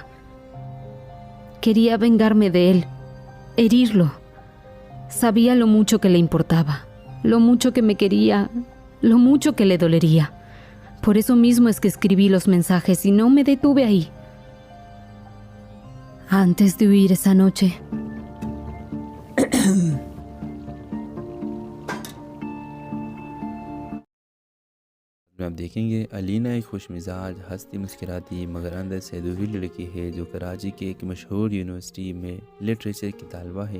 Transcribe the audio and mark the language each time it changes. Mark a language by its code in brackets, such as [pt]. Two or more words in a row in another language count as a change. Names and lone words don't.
[es] Quería vengarme de él, herirlo. Sabía lo mucho que le importaba, lo mucho que me quería, lo mucho que le dolería. Por eso mismo es que escribí los mensajes y no me detuve ahí. Antes de huir esa noche... [ur] میں آپ دیکھیں گے علینا ایک خوش مزاج ہستی مسکراتی مگر اندر سے ادھوری لڑکی ہے جو کراچی کے ایک مشہور یونیورسٹی میں لٹریچر کی طالبہ ہے۔